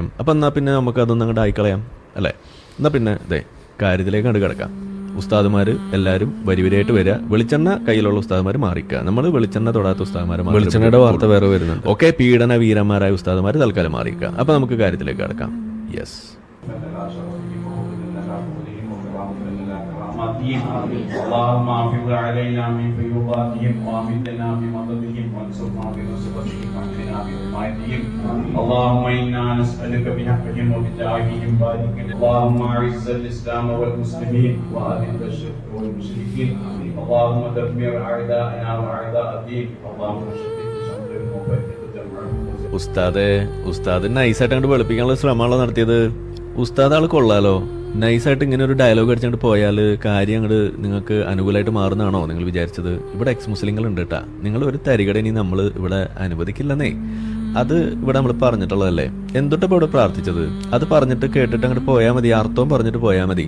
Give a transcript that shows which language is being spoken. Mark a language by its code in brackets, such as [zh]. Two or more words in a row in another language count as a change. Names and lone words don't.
[ml] അപ്പം എന്നാൽ പിന്നെ നമുക്കതൊന്നും അങ്ങോട്ട് ആയിക്കളയാം അല്ലേ? എന്നാൽ പിന്നെ അതെ കാര്യത്തിലേക്ക് കണ്ട് കിടക്കാം. ഉസ്താദുമാർ എല്ലാവരും വരിവരിയായിട്ട് വരിക, വെളിച്ചെണ്ണ കയ്യിലുള്ള ഉസ്താദുമാർ മാറിക്കുക. നമ്മൾ വെളിച്ചെണ്ണ തൊടാത്ത ഉസ്താദുമാർ, വെളിച്ചെണ്ണയുടെ വാർത്ത വേറെ വരുന്നുണ്ട്. ഓക്കെ, പീഡന വീരന്മാരായ ഉസ്താദുമാർ തൽക്കാലം മാറിക്കുക. അപ്പം നമുക്ക് കാര്യത്തിലേക്ക് കിടക്കാം. യെസ്. [ar] اللهم اعفو علينا من فيوضاتهم وامدنا بمطرهم وانصرنا بنصرتهم واهدنا بحمايتهم. اللهم انا نسالك بحقهم وبدعائهم بارك. اللهم اعز الاسلام والمسلمين واذل الشرك والمشركين. اللهم دمر اعداءنا واعداء الدين. اللهم شتت شملهم وفرق جمعهم. [ml] ഉസ്താദ് നൈസായിട്ട് അങ്ങോട്ട് വെളുപ്പിക്കാനുള്ള ശ്രമമാണല്ലോ നടത്തിയത്. ഉസ്താദ് ആൾ കൊള്ളാലോ, നൈസായിട്ട് ഇങ്ങനെ ഒരു ഡയലോഗ് അടിച്ചുകൊണ്ട് പോയാൽ കാര്യം അങ്ങോട്ട് നിങ്ങൾക്ക് അനുകൂലമായിട്ട് മാറുന്നതാണോ നിങ്ങൾ വിചാരിച്ചത്? ഇവിടെ എക്സ് മുസ്ലിങ്ങളുണ്ട് കേട്ടാ, നിങ്ങൾ ഒരു തരികട ഇനി നമ്മൾ ഇവിടെ അനുവദിക്കില്ലെന്നേ. അത് ഇവിടെ നമ്മൾ പറഞ്ഞിട്ടുള്ളതല്ലേ. എന്തൊട്ടിപ്പോൾ ഇവിടെ പ്രാർത്ഥിച്ചത് അത് പറഞ്ഞിട്ട് കേട്ടിട്ട് അങ്ങോട്ട് പോയാൽ മതി, അർത്ഥവും പറഞ്ഞിട്ട് പോയാൽ മതി.